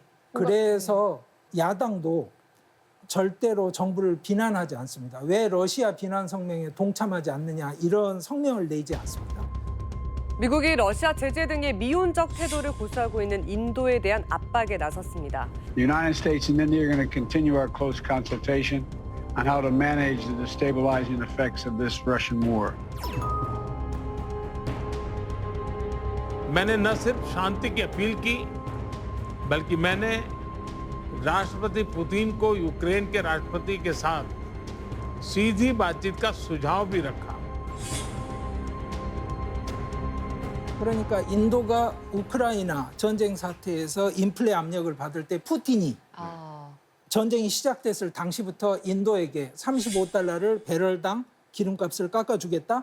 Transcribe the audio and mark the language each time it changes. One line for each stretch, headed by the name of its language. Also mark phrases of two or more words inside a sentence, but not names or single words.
Korean: 그래서 야당도 절대로 정부를 비난하지 않습니다. 왜 러시아 비난 성명에 동참하지 않느냐, 이런 성명을 내지 않습니다. 미국이 러시아 제재 등의 미온적 태도를 고수하고 있는 인도에 대한 압박에 나섰습니다.
English: The United States and India are going to continue our close consultation on how to manage the destabilizing effects of this Russian war.
Hindi: मैंने न सिर्फ शांति की अपील की, बल्कि मैंने राष्ट्रपति पुतिन को यूक्रेन के राष्ट्रपति के साथ सीधी बातचीत का सुझाव भी रखा।
Korean: 그러니까 인도가 우크라이나 전쟁 사태에서 인플레 압력을 받을 때 푸틴이 전쟁이 시작됐을 당시부터 인도에게 35달러를 배럴당 기름값을 깎아주겠다.